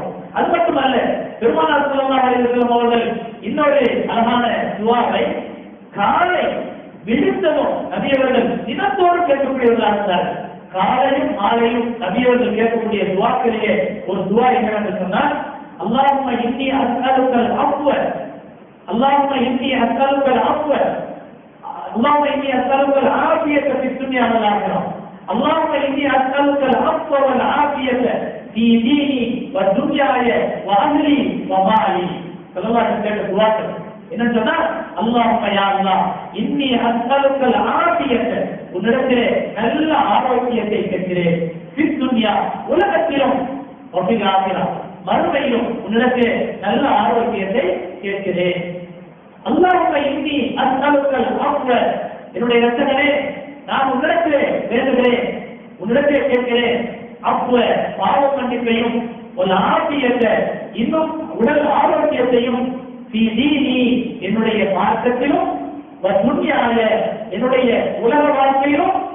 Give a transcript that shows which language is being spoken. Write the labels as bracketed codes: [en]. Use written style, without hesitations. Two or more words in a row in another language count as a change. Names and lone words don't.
[ta] அது மட்டுமல்ல, பெருமானார் [ar] صلى الله عليه وسلم [ta] அவர்கள் இன்னொரு அழகான துஆவை காலை விழித்ததும் நபியவர்கள் தினத்தோடு கேட்கக்கூடியவர்களாக இருந்தார்கள். காலையும் மாலையும் நபியவர்கள் கேட்கக்கூடிய துஆக்களிலே ஒரு துஆ என்னவென்று சொன்னால் [ar] اللهم إني أسألك العفو اللهم إني أسألك العفو اللهم إني أسألك العافية في الدنيا والآخرة اللهم إني أسألك العفو والعافية في ديني ودنياي وأهلي ومالي. صلى الله عليه وسلم [ta] என்ன சொன்னா [ar] اللهم يا الله إني أسألك العافية [ta] உன்னிடத்திலே நல்ல ஆரோக்கியத்தை கேட்கிறேன். [ar] في الدنيا [ta] உலகத்திலும் [ar] وفي الآخرة [ta] மறுமையிலும் உன்னிடத்திலே நல்ல ஆரோக்கியத்தை கேட்கிறேன். [ar] اللهم إني أسألك العفو [ta] என்னுடைய இரட்சகனே நான் உன்னிடத்திலே வேண்டுகிறேன், உன்னிடத்திலே கேட்கிறேன் அஃப்வ பாவ மன்னிப்பையும் [ar] والعافية [ta] இன்னும் உடல் ஆரோக்கியத்தையும் [ar] في ديني [ta] என்னுடைய மார்க்கத்திலும் [ar] ودنياي [ta] என்னுடைய உலக வாழ்க்கையிலும்